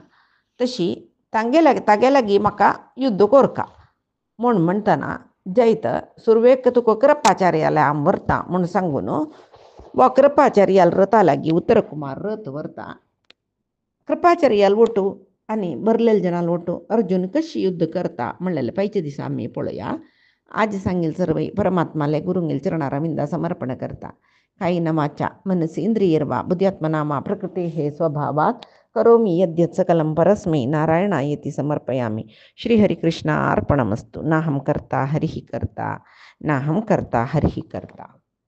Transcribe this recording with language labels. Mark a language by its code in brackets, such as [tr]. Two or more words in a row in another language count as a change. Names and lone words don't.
[kok] तशी तागे लागीं म्हाका युध्द करका म्हूण म्हणटना जैत सुरवेक तुका कृपाचार्याले हांव व्हरता म्हूण सांगून वो कृपाचार्याल रथा लागीं उत्तरकुमार रथ व्हरता. कृपाचार्याल वटू आनी बरलेले जनाल वटू अर्जुन कशी युध्द करता म्हणलेले पायच्या दिसा आमी पळोवया. आज सांगेल सर्व परमात्माले गुरुंगेल चरणारविंदा समर्पण करता. [sa] कायेन वाचा मनसि इंद्रियैर्वा बुद्ध्यात्मना प्रकृतेः स्वभावात् करोमि यद्यत् सकलं परस्मै नारायणायेति समर्पयामि. श्रीहरिकृष्णार्पणमस्तु. नाहं कर्ता हरिः कर्ता, नाहं कर्ता हरिः कर्ता.